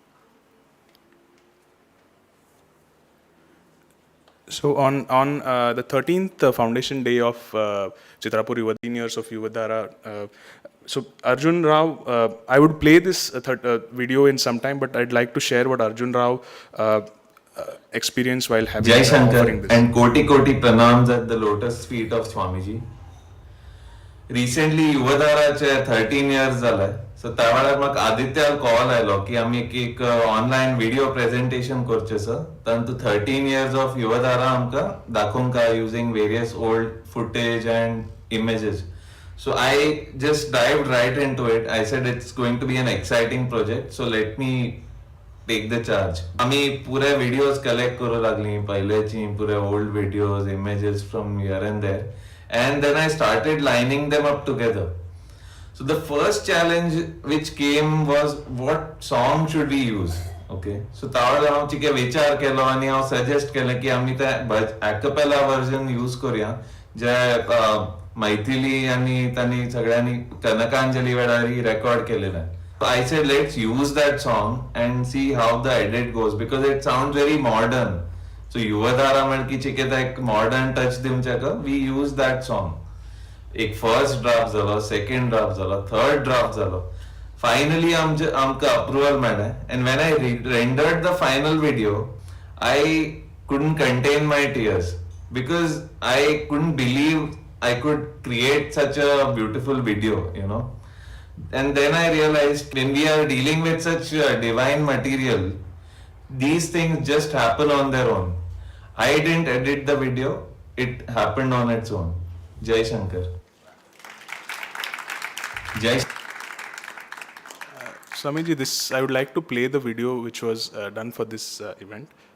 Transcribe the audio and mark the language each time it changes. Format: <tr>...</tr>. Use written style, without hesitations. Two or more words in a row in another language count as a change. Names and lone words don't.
<en>So on the 13th foundation day of Chitrapur, 13 years of Yuvadhara, so Arjun Rao, I would play this video in some time, but I'd like to share what Arjun Rao experienced while having Jai Shankar offering this. And Koti Pranams at the lotus feet of Swamiji.</en> <kok>Recently Yuvadharaचे 13 years झालंय. So त्या वेळार म्हाका आदित्याल कॉल आयलो की आमी एक</kok> <en>online video presentation</en> <kok>करचें सर. तातूंत</kok> <en>13 years of Yuvadhara</en> <kok>आमकां दाखोवंक</kok> <en>using various old footage and images. So I just dived right into it. I said it's going to be an exciting project. So let me take the charge.</en> <kok>आमी पुरे</kok> <en>videos collect</en> <kok>करू लागली पहिलेची पुरे</kok> <en>old videos, images from here and there. And then I started lining them up together. So the first challenge which came was what song should we use?</en> <kok>Okay. So त्यावेळेस हांव चिके विचार केलो आनी हांव सजेस्ट केलें की आमी ते</kok> <en>acapella version use</en> <kok>करूया जे मैथिली आनी तांणी सगळ्यांनी कनकांजली वेळारी रेकॉर्ड केलेलें.</kok> <en>So I said let's use that song and see how the edit goes because it sounds very modern. So Yuvadhara</en> <kok>म्हणकी चिके एक</kok> <en>modern touch</en> <kok>दिवचेका</kok> <en>we use that song.</en> <kok>एक</kok> <en>first draft</en> <kok>झालो,</kok> <en>second draft</en> <kok>झालो,</kok> <en>third draft</en> <kok>झालो. फायनली आमकां अप्रुवल मेळ्ळें.</kok> <en>And when I rendered the final video I couldn't contain my tears because I couldn't believe I could create such a beautiful video, you know. And then I realized when we are dealing with such divine material, these things just happen on their own. I didn't edit the video, it happened on its own. Jai Shankar. Jai. Swamiji, I would like to play the video which was done for this event.</en>